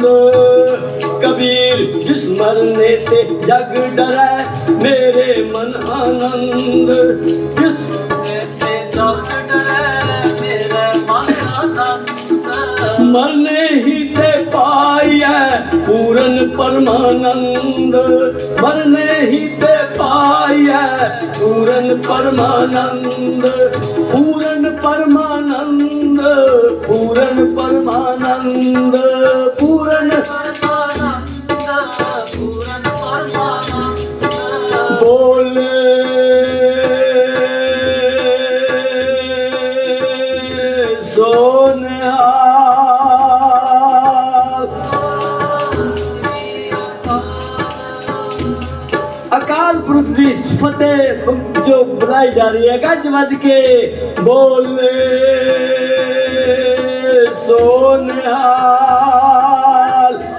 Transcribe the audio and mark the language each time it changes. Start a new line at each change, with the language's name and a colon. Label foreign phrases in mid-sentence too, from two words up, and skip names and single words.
Hindi: कबीर जिस मरने ते जग डरै मेरे मन आनंद। जिस मरने ते जग डरै मेरे मन आनंद। मरने ही ते पाइयै पूरन परमानंद। मरने ही ते पाइयै पूरन परमानंद। पूरन परमानंद पूरन परमानंद पूरन पूरन परमानंद। बोले अकाल पुरख की फतेह जो बुलाई जा रही है
Punjabi: ਗੱਜ ਵੱਜ ਕੇ ਬੋਲੇ ਸੋਨਿਹਾਲ।